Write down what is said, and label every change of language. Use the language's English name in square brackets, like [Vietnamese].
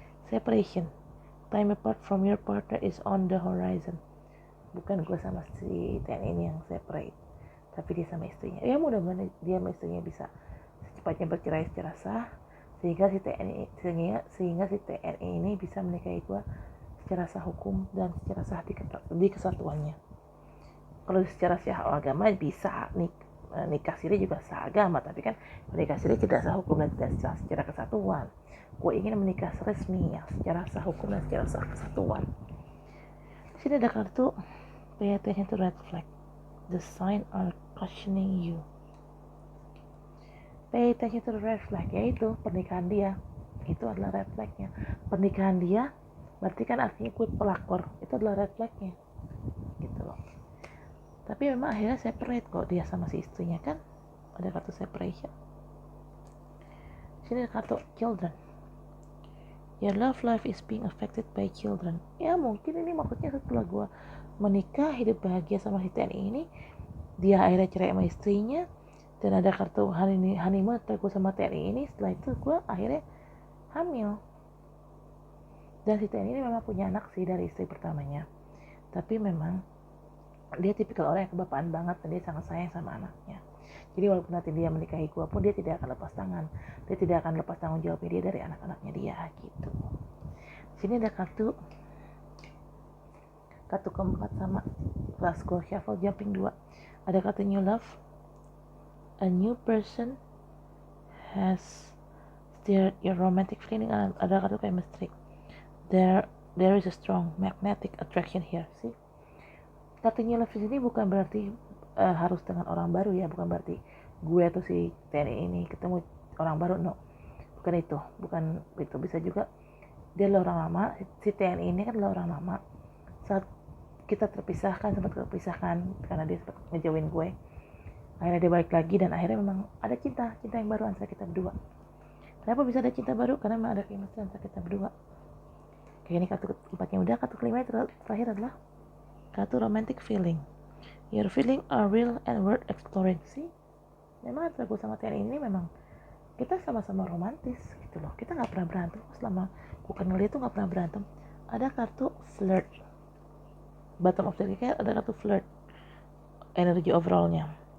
[English] Separation, time apart from your partner is on the horizon. [Indonesian] Bukan gue sama si TNI ini yang separate, tapi dia sama istrinya. Ya mudah-mudahan dia sama istrinya bisa secepatnya bercerai secara sah, sehingga si TNI ini bisa menikahi gue secara sah hukum dan secara sah di kesatuannya. Kalau secara sah agama bisa nikah siri juga sah agama, tapi kan menikah siri tidak sah hukum dan tidak sah secara kesatuan. Gue ingin menikah resmi yang secara sah hukum dan secara sah kesatuan. Di sini ada kartu [English] pay attention to red flag. The sign are questioning you. Pay attention to the red flag, [Indonesian] yaitu pernikahan dia. Itu adalah red flagnya. Pernikahan dia berarti kan artinya gue pelakor. Itu adalah red flagnya. Gitu loh. Tapi memang akhirnya separate kok dia sama si istrinya kan. Ada kartu separation. Sini ada kartu children. [English] Your love life is being affected by children. [Indonesian] Ya mungkin ini maksudnya setelah gue menikah hidup bahagia sama si TNI ini, dia akhirnya cerai sama istrinya, dan ada kartu honeymoon gue sama TNI ini. Setelah itu gue akhirnya hamil, dan si TNI ini memang punya anak sih dari istri pertamanya, tapi memang dia tipikal orang yang kebapaan banget dan dia sangat sayang sama anaknya. Jadi walaupun nanti dia menikahi gue pun dia tidak akan lepas tangan, dia tidak akan lepas tanggung jawabnya dia dari anak-anaknya dia gitu. Sini ada kartu keempat sama pas gue shuffle jumping 2, ada kartu new love. [English] A new person has stirred your romantic feeling. [Indonesian] Ada kartu chemistry. [English] There is a strong magnetic attraction here. [Indonesian] See, kartu new love ini bukan berarti harus dengan orang baru ya, bukan berarti gue atau si TNI ini ketemu orang baru, no, bukan itu, bisa juga dia adalah orang lama. Si TNI ini kan adalah orang lama. Saat kita sempat terpisahkan karena dia sempat ngejauhin gue, akhirnya dia balik lagi dan akhirnya memang ada cinta yang baru antara kita berdua. Kenapa bisa ada cinta baru? Karena memang ada chemistry antara kita berdua. Kayak ini kartu keempatnya udah. Kartu kelima terakhir adalah kartu romantic feeling. [English] Your feeling are real and worth exploring. [Indonesian] See, memang antara gue sama TNI ini memang kita sama-sama romantis gitu loh. Kita nggak pernah berantem selama gue kenal dia tuh, nggak pernah berantem. Ada kartu flirt, [English] bottom of the deck [Indonesian] ada kartu flirt, energi overallnya.